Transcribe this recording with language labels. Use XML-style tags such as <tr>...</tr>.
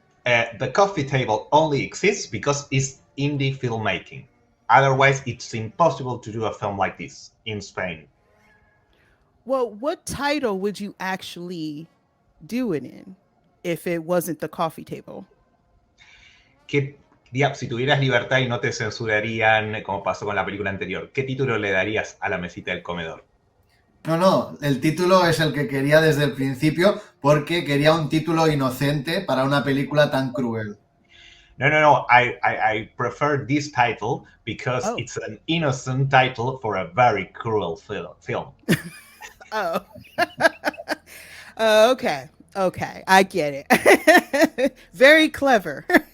<en>The Coffee Table only exists because it's indie filmmaking. Otherwise, it's impossible to do a film like this in Spain. Well, what title would you actually do it in if it wasn't The Coffee Table?</en> <es>Si tuvieras libertad y no te censurarían, como pasó con la película anterior, ¿qué título le darías a La Mesita del Comedor? No, el título es el que quería desde el principio porque quería un título inocente para una película tan cruel. No.</es> <en>I prefer this title because it's an innocent title for a very cruel film. Oh. Okay. I get it. Very clever.</en>